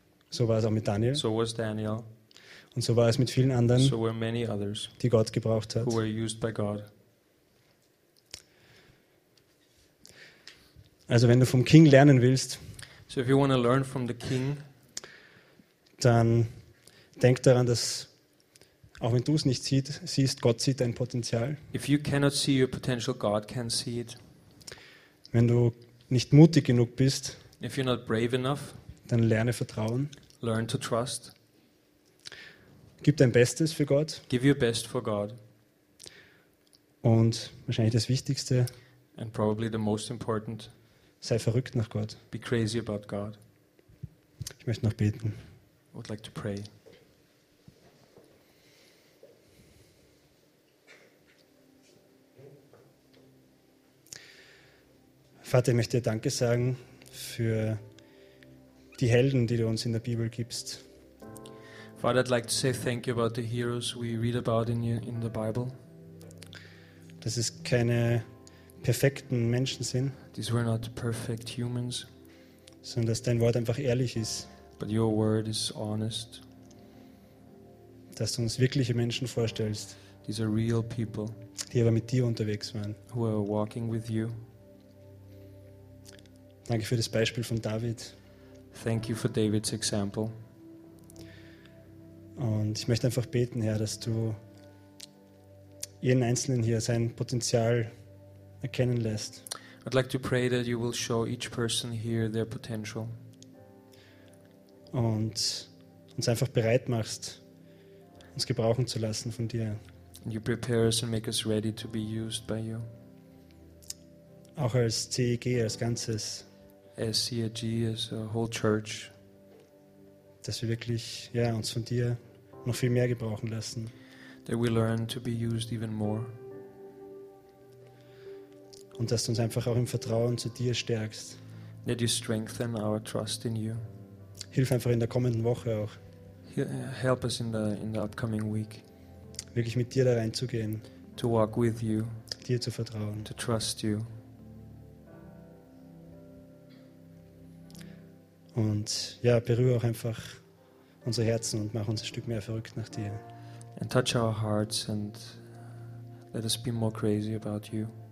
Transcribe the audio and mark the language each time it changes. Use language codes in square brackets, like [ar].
[de] So war es auch mit Daniel. [en] So was Daniel. [de] Und so war es mit vielen anderen. [en] So were many others. [de] Die Gott gebraucht hat. [en] Who were used by God. [de] Also wenn du vom King lernen willst, [en] so if you want to learn from the king, [de] dann denk daran, dass auch wenn du es nicht siehst, Gott sieht dein Potenzial. [en] If you cannot see your potential, God can see it. [de] Wenn du nicht mutig genug bist, [en] if you're not brave enough, [de] dann lerne Vertrauen. [en] Learn to trust. [de] Gib dein Bestes für Gott. [en] Give your best for God. [de] Und wahrscheinlich das Wichtigste. [en] And probably the most important. [de] Sei verrückt nach Gott. [en] Be crazy about God. [de] Ich möchte noch beten. [en] I would like to pray. [de] Vater, ich möchte dir Danke sagen für die Helden, die du uns in der Bibel gibst. [en] Father, I'd like to say thank you about the heroes we read about in the Bible. [de] Dass es keine perfekten Menschen sind. [en] These were not perfect humans. [de] Sondern dass dein Wort einfach ehrlich ist. [en] But your word is honest. [de] Dass du uns wirkliche Menschen vorstellst. [en] These are real people. [de] Die aber mit dir unterwegs waren. [en] Who are walking with you. [de] Danke für das Beispiel von David. [en] Thank you for David's example. [de] Und ich möchte einfach beten, Herr, dass du jeden Einzelnen hier sein Potenzial erkennen lässt. [en] I'd like to pray that you will show each person here their potential. [de] Und uns einfach bereit machst, uns gebrauchen zu lassen von dir. [en] And you prepare us and make us ready to be used by you. [de] Auch als CEG, als Ganzes. [en] As CEG, as a whole church. [de] Dass wir wirklich, ja, uns von dir noch viel mehr gebrauchen lassen. [en] That we learn to be used even more. [de] Und dass du uns einfach auch im Vertrauen zu dir stärkst. [en] That you strengthen our trust in you. [de] Hilf einfach in der kommenden Woche auch. [en] Help us in the upcoming week. [de] Wirklich mit dir da reinzugehen. [en] To walk with you. [de] Dir zu vertrauen. [en] To trust you. [de] Und ja, berühre auch einfach unsere Herzen und mach uns ein Stück mehr verrückt nach dir. [en] And touch our hearts and let us be more crazy about you.